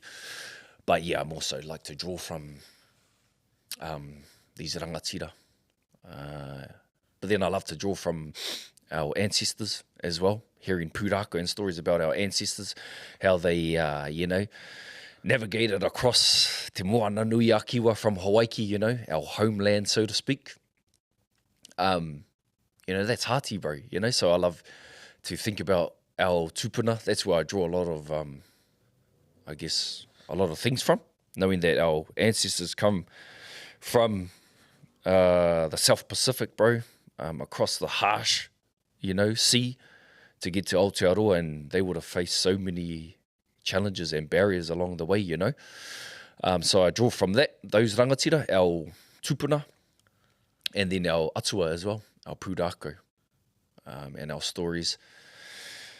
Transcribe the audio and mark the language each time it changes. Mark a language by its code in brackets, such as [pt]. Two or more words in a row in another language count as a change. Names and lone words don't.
[en] But yeah, I'm also like to draw from these rangatira. But then I love to draw from our ancestors as well, hearing pūrākau and stories about our ancestors, how they, navigated across te moana nui a kiwa from Hawaii, our homeland, so to speak. That's hearty, bro, so I love to think about our tupuna. That's where I draw a lot of, a lot of things from, knowing that our ancestors come from the South Pacific, bro, across the harsh, sea to get to Aotearoa, and they would have faced so many challenges and barriers along the way, So I draw from those rangatira, our tupuna, and then our atua as well, our pūrākau, and our stories.